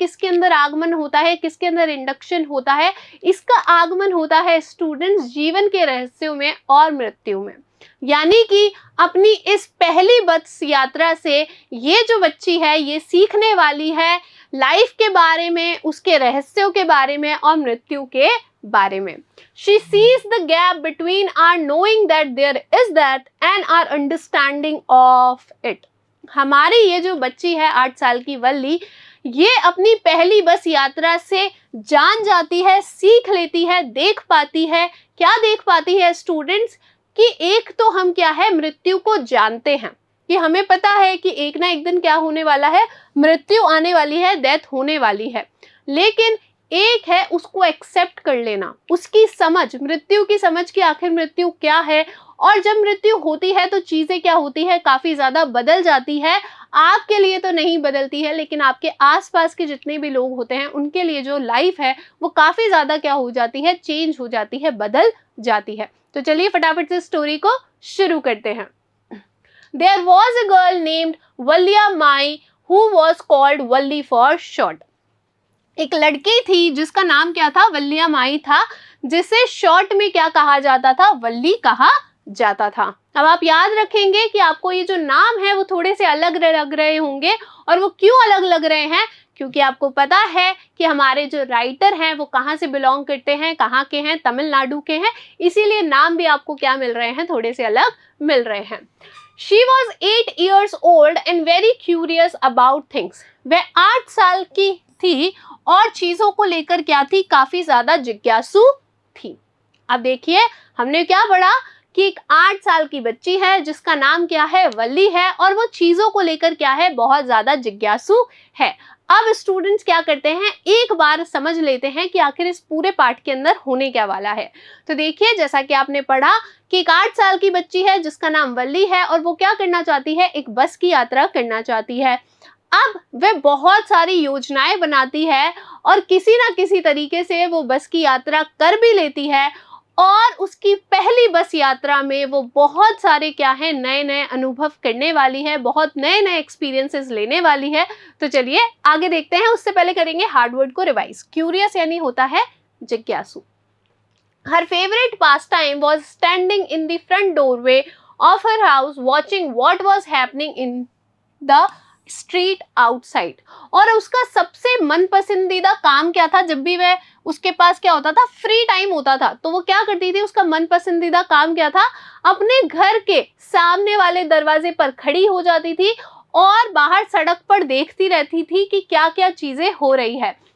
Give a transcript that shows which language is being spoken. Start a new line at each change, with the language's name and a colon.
Hindi: किसके अंदर आगमन होता है, किसके अंदर इंडक्शन होता है? इसका आगमन होता है स्टूडेंट्स जीवन के रहस्यों में और मृत्यु में। यानी कि अपनी इस पहली बस यात्रा से ये जो बच्ची है ये सीखने वाली है लाइफ के बारे में, उसके रहस्यों के बारे में और मृत्यु के बारे में।
English: She sees the gap between our knowing that there is that and our understanding of it.
Hindi: हमारी ये जो बच्ची है 8 साल की वल्ली, ये अपनी पहली बस यात्रा से जान जाती है, सीख लेती है, देख पाती है। क्या देख पाती है स्टूडेंट्स? कि एक तो हम क्या है, मृत्यु को जानते हैं, कि हमें पता है कि एक ना एक दिन क्या होने वाला है, मृत्यु आने वाली है, डेथ होने वाली है। लेकिन एक है उसको एक्सेप्ट कर लेना, उसकी समझ, मृत्यु की समझ कि आखिर मृत्यु क्या है। और जब मृत्यु होती है तो चीजें क्या होती है, काफी ज्यादा बदल जाती है। आपके लिए तो नहीं बदलती है, लेकिन आपके आसपास के जितने भी लोग होते हैं उनके लिए जो लाइफ है वो काफी ज्यादा क्या हो जाती है, चेंज हो जाती है, बदल जाती है। तो चलिए फटाफट से स्टोरी को शुरू करते हैं।
English: There was a girl named Vallia Mai who was called Valli for short.
Hindi: एक लड़की थी जिसका नाम क्या था, वल्लिया माई था, जिसे शॉर्ट में क्या कहा जाता था, वल्ली कहा जाता था। अब आप याद रखेंगे कि आपको ये जो नाम है वो थोड़े से अलग लग रहे होंगे, और वो क्यों अलग लग रहे हैं, क्योंकि आपको पता है कि हमारे जो राइटर हैं वो कहाँ से बिलोंग करते हैं, कहाँ के हैं, तमिलनाडु के हैं, इसीलिए नाम भी आपको क्या मिल रहे हैं, थोड़े से अलग मिल रहे हैं।
English: She was 8 years old and very curious about things.
Hindi: वह 8 साल की थी और चीजों को लेकर क्या थी, काफी ज्यादा जिज्ञासु थी। अब देखिए हमने क्या पढ़ा कि एक 8 साल की बच्ची है जिसका नाम क्या है, वल्ली है, और वो चीजों को लेकर क्या है, बहुत ज्यादा जिज्ञासु है। अब स्टूडेंट्स क्या करते हैं, एक बार समझ लेते हैं कि आखिर इस पूरे पाठ के अंदर होने क्या वाला है। तो देखिए जैसा कि आपने पढ़ा कि एक 8 साल की बच्ची है जिसका नाम वल्ली है, और वो क्या करना चाहती है, एक बस की यात्रा करना चाहती है। अब वह बहुत सारी योजनाएं बनाती है और किसी ना किसी तरीके से वो बस की यात्रा कर भी लेती है, और उसकी पहली बस यात्रा में वो बहुत सारे क्या है, नए नए अनुभव करने वाली है, बहुत नए नए एक्सपीरियंसेस लेने वाली है। तो चलिए आगे देखते हैं, उससे पहले करेंगे हार्ड वर्ड को रिवाइज। क्यूरियस यानी होता है जिज्ञासु।
English: Her favorite pastime was standing in the front doorway of her house watching what was happening in the street outside.
Hindi: और उसका सबसे मन पसंदीदा काम क्या था, जब भी वह उसके पास क्या होता था, फ्री टाइम होता था, तो वो क्या करती थी, उसका मन पसंदीदा काम क्या था, अपने घर के सामने वाले दरवाजे पर खड़ी हो जाती थी और बाहर सड़क पर देखती रहती थी कि क्या क्या चीजें हो रही है।